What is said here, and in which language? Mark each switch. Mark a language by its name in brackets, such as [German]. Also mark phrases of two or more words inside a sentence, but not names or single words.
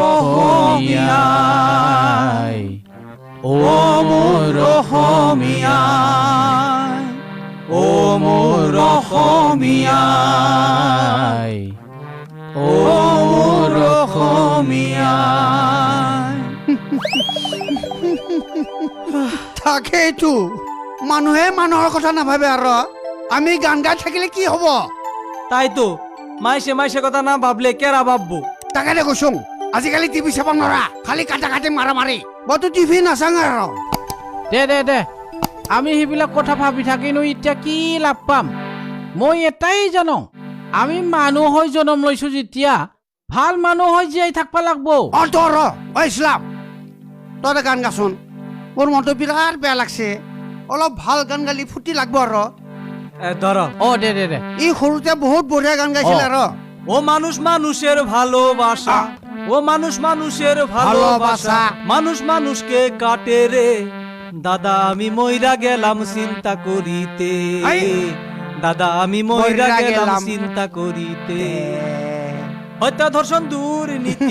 [Assamese] অসমীয়াই, ও মোৰ অসমীয়াই, ও মোৰ অসমীয়াই, ও মোৰ অসমীয়াই। তাকেইতো, মানুহে মানুহৰ কথা নাভাবে। আৰু আমি গান গাই থাকিলে কি হব? [Bangla] তাই তো মাইসে মাইসে কথা না ভাবলে কেরা ভাববো? [Assamese] তাকে কৈছোং, আজিকালি টিভি চাব নোৱাৰা, খালি কাটা কাটি মাৰা মাৰি। মইতো টিভি নাচাং আৰু। দে দে দে, আমি সেইবিলাক কথা ভাবি থাকিনো এতিয়া কি লাভ পাম? মই এটাই জানো, আমি মানুহ হৈ জনম লৈছো যেতিয়া ভাল মানুহ হৈ জীয়াই থাকবা লাগব। তোৰ ইছলাম, তই গান গাচোন। মোৰ মনটো বিৰাট বেয়া লাগছে। অলপ ভাল গান গালি ফুটি লাগব। আৰু ধর, ও দে দে দে, ই সৰুতে বহুত বঢ়িয়া গান গাইছিল। আৰু [Bangla] ও মানুষ মানুষের ভালোবাসা, ও মানুষ মানুষের ভালোবাসা, মানুষ মানুষকে কাটে রে, দাদা আমি মইরা গেলাম চিন্তা করিতে, দাদা আমি মইরা গেলাম চিন্তা করিতে, হত্যা ধর্ষণ দুর্নীতি,